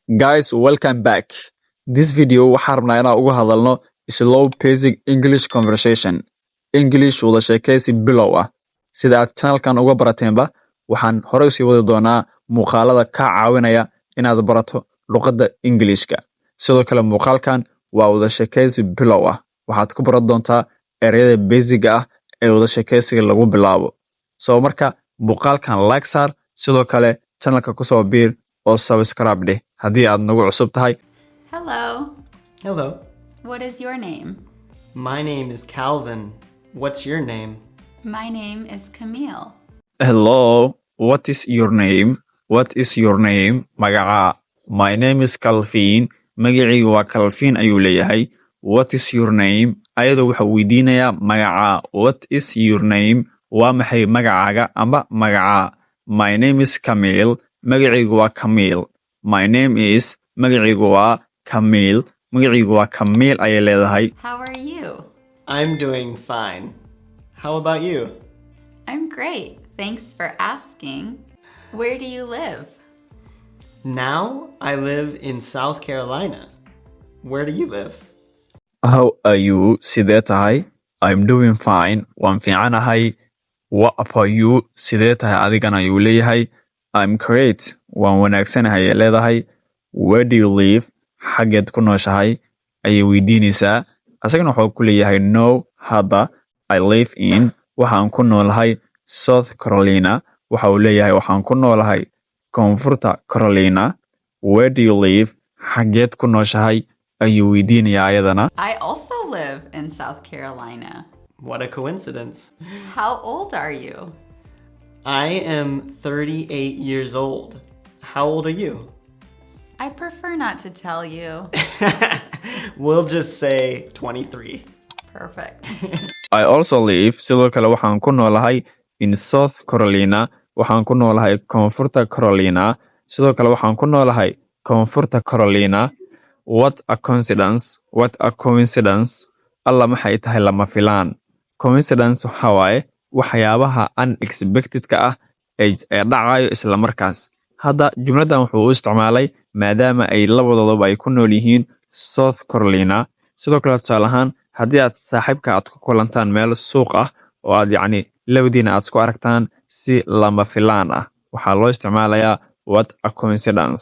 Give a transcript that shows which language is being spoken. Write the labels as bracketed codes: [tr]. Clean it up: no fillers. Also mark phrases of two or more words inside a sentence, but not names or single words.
[en] Guys, welcome back. This video [so] waxaan rabnaa inaan uga hadalno [en] slow basic English conversation. [so] English wada sheekaysi bilow ah. Sida aad channelkan uga barateenba, waxaan horey usii wadi doonaa muuqaalada kaa caawinaya inaad barato luqadda Englishka. Sidoo kale muuqaalkan waa wada sheekaysi bilow ah. Waxaad ku baran doontaa ereyada basic ah ee wada sheekaysiga lagu bilaabo. So marka muuqaalkan like saar, sidoo kale channelka ku soo biir oo subscribe dheh haddii aad nagu cusub tahay. [en] Hello. Hello. What is your name? My name is Calvin. What's your name? My name is Camille. Hello, what is your name? What is your name? Magaca. My name is Calvin. [so] Magacaygu waa Calvin ayuu leeyahay. [en] What is your name? [so] Ayadoo waxa weydiinayaa magaca. [en] What is your name? [so] Waa maxay magacaaga amba magaca? [en] My name is Camille. [so] Magacaygu waa Camille. [en] My name is [so] magacaygu waa Camille. Magacaygu waa Camille ayay leedahay. [en] How are you? I'm doing fine. How about you? I'm great. Thanks for asking. Where do you live? Now I live in South Carolina. Where do you live? How are you? [so] Sidee tahay? [en] I'm doing fine. [so] Waan fiicanahay. [en] What about you? [so] Sidee tahay adigana ayuu leeyahay. [en] I'm great. [so] Waan wanaagsanahay ayay leedahay. [en] Where do you live? [so] Xageed ku nooshahay ayay weydiinaysaa. Asagana wuxuu ku leeyahay no, hadda [en] I live in [so] waxaan ku noolahay South Carolina. Waxa uu leeyahay waxaan ku noolahay Koonfurta Carolina. [en] Where do you live? [so] Xageed ku nooshahay ayuu weydiinayaa ayadana. [en] I also live in South Carolina. What a coincidence. How old are you? I am 38 years old. How old are you? I prefer not to tell you. We'll just say 23. Perfect. I also live [so] sidoo kale waxaan ku noolahay [en] in South Carolina. [so] Waxaan ku noolahay Koonfurta Carolina. Sidoo kale waxaan ku noolahay Koonfurta Carolina. [en] What a coincidence. What a coincidence. [so] Alla maxay tahay lama filaan. Coincidence waxa waaye waxyaabaha unexpected-ka ah ee dhacayo isla markaas. Hadda jumladan wuxuu u isticmaalay maadaama ay labadooduba ay ku nool yihiin South Carolina. Sidoo kale tusaale ahaan haddii aad saaxiibka aad ku kulantaan meel suuq ah oo aad labadiina aad isku aragtaan si lama filaan ah, waxaa loo isticmaalayaa [en] what a coincidence.